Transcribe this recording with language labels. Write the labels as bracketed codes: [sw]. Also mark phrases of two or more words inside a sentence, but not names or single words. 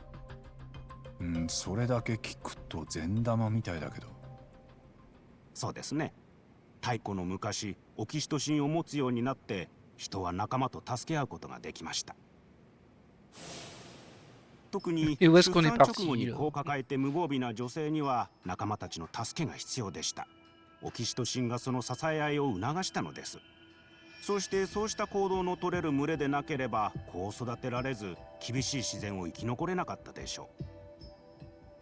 [ja] それだけ聞くと善玉みたいだけど。そうですね。太古の昔、オキシトシンを持つようになって人は仲間と助け合うことができました。特に [fr] Et où [ja] 出 [fr] est-ce qu'on [ja] 産 [fr] est [ja] 直 [fr] parti [ja] 後に [fr] là [ja] 子を抱えて無防備な女性には仲間たちの助けが必要でした。オキシトシンがその支え合いを促したのです。そしてそうした行動の取れる群れでなければ子を育てられず、厳しい自然を生き残れなかったでしょう。